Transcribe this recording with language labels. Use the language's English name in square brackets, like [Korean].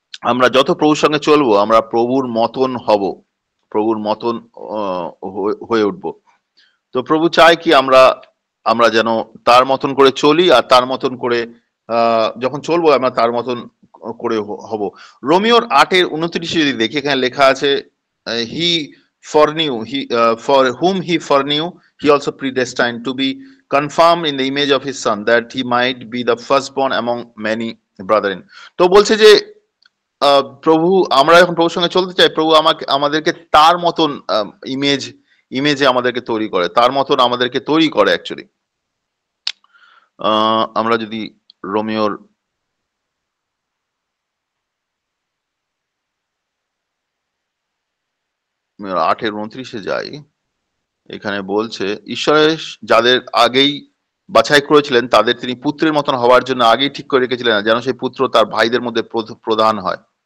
[Bangla] আমরা যত প্রভুর সঙ্গে চলবো, আমরা প্রভুর মতন হব, প্রভুর মতন হয়ে উঠবো। তো প্রভু চায় কি আমরা আমরা যেন তার মতন করে চলি, আর তার মতন করে যখন চলবো আমরা তার মতন করে হব। রোমিওর 8:29 যদি দেখি, এখানে লেখা আছে, [English] He foreknew he for whom he foreknew he also predestined to be conformed in the image of his son, that he might be the firstborn among many brethren. [Bangla] তো বলছে যে প্রভু, আমরা যখন প্রভুর সঙ্গে চলতে চাই, প্রভু আমাদেরকে তার মতন ইমেজে আমাদেরকে তৈরি করে, তার মতন আমাদেরকে তৈরি করে অ্যাকচুয়ালি। আমরা যদি রোমিওর 8:29 যাই, এখানে বলছে, ঈশ্বরের যাদের আগেই বাছাই করেছিলেন তাদের তিনি পুত্রের মতন হওয়ার জন্য আগেই ঠিক করে রেখেছিলেন, যেন সেই পুত্র তার ভাইদের মধ্যে প্রধান হয়।